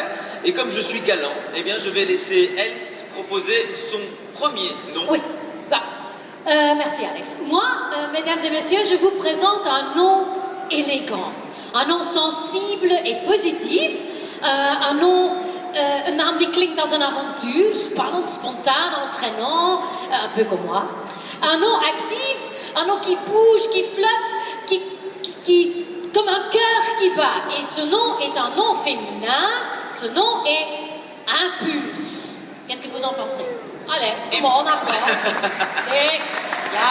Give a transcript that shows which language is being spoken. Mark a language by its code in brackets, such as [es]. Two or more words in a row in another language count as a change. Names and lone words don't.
[fr] Et comme je suis galant, eh bien je vais laisser Else proposer son premier nom. Oui, bah, merci Alex. Moi, mesdames et messieurs, je vous présente un nom élégant, un nom sensible et positif, un nom, [nl] een naam die klinkt als een avontuur, spannend, spontaan, [fr] entraînant, un peu comme moi. Un nom actif, un nom qui bouge, qui flotte, qui comme un cœur qui bat. Et ce nom est un nom féminin, ce nom est Impulse. Qu'est-ce que vous en pensez? Allez, bon, on avance. C'est... Là.